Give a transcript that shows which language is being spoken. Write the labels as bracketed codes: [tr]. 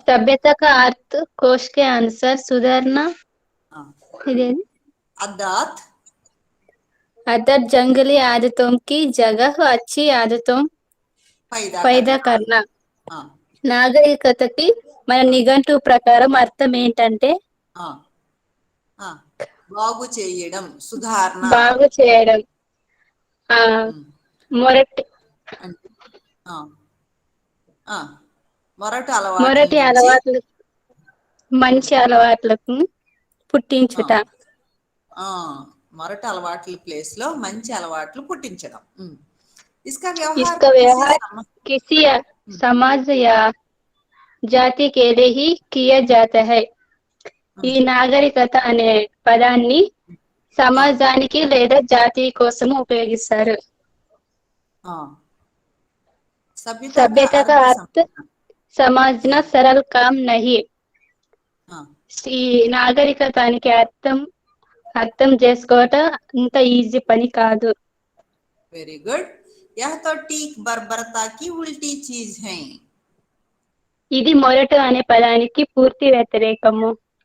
[hi] सभ्यता का अर्थ कोश के अनुसार सुधारना अर्थात अदर जंगली आदतों की जगह अच्छी आदतों पैदा करना. ఆ, [te] నాగరికతకి మన నిఘంటు ప్రకారం అర్థం ఏంటంటే ఆ, ఆ. బాగు చేయడం, సుధారణ. బాగు చేయడం, ఆ మొరటి అంటే ఆ, ఆ. మొరటి అలవాట్ల మొరటి నుంచి అలవాట్లు మంచి అలవాట్లకు ఆ, పుట్టించుట. ఆ, మొరటి అలవాట్ల ప్లేస్ లో మంచి అలవాట్లు పుట్టించడం. [hi] इसका व्यवहार इसका किसी व्यवहार किसी समाज या जाति के लिए ही किया जाता है. [te] ఈ నాగరికత అనే పదాన్ని సమాజానికి లేదా జాతి కోసం ఉపయోగిస్తారు. [hi] सभ्यता का सभ्यता का अर्थ अर्थ समझना सरल काम नहीं. [te] ఈ నాగరికతానికి అర్థం చేసుకోవటం అంత ఈజీ పని కాదు. [en] Very good. [hi] यह तो टीक बर्बरता की उल्टी चीज है. [te] ఇది మొరటు అనే పదానికి పూర్తి వ్యతిరేకము.